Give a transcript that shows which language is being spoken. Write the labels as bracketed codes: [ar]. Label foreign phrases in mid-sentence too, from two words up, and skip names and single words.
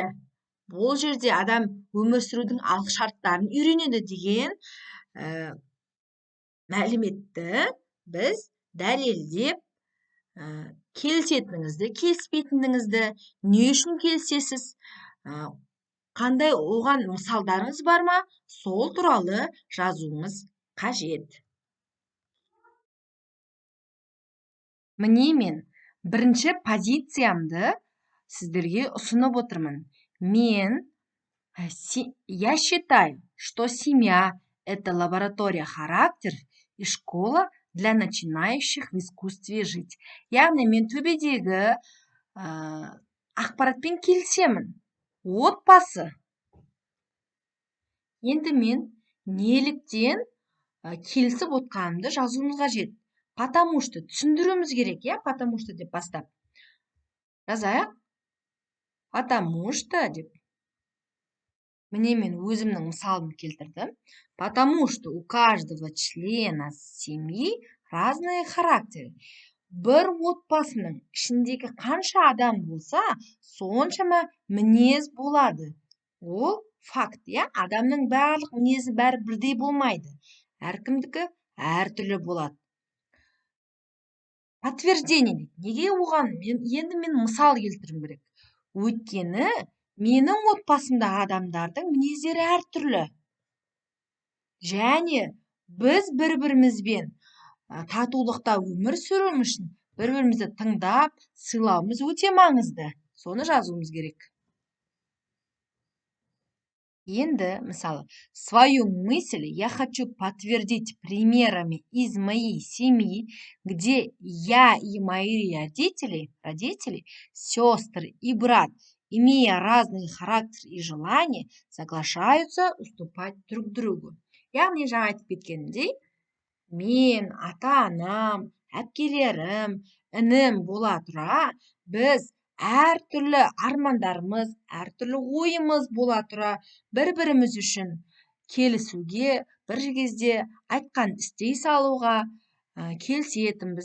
[kk] Бұл жерде адам өмір сүрудің алғышарттарын үйренеді деген мәліметті біз дәлелдеп келісетініңізді, келіспейтініңізді, не үшін келісесіз, қандай оған мысалдарыңыз бар ма, сол туралы жазуыңыз қажет. Міне мен бірінші позициямды сіздерге ұсынып отырмын. [ru] Я считаю, что семья – это лаборатория характеров и школа для начинающих в искусстве жить. [kk] Яғни мен төбедегі ақпаратпен келісемін. Отбасы. Енді мен неліктен келісіп отқанымды жазуымыз қажет. [ru] Потому что [kk] түсіндіруіміз керек, [ru] потому что [kk] деп бастап. Жазайық. [ru] Потому что [kk] деп. Міне мен өзімнің мысалымды келтірдім. [ru] Потому что у каждого члена семьи разные характеры. [kk] Бір отбасының ішіндегі қанша адам болса, соншама мінез болады. Ол факт, адамның барлық мінезі бәрі бірдей болмайды. Әркімдікі әртүрлі болады. Подтверждение. Неге оған? Енді мен мысал келтірім керек. Өйткені менің отбасымдағы адамдардың мінездері әртүрлі. Және біз бір-бірімізбен татулықта өмір сүруіміз үшін бір-бірімізді тыңдап, сыйлауымыз өте маңызды. Соны жазуымыз керек. Енді, мысалы, [ru] свою мысль я хочу подтвердить примерами из моей семьи, где я и мои родители, сестры и брат, имея разный характер и желания, соглашаются уступать друг другу. [kk] Яғни жаңа айтып кеткенімдей, мен, ата-анам, әпкелерім, інім бола тұра, біз әртүрлі армандарымыз, әртүрлі ойымыз бола тұра, бір-біріміз үшін келісуге, бір кезде айтқан істей салуға келісетінбіз.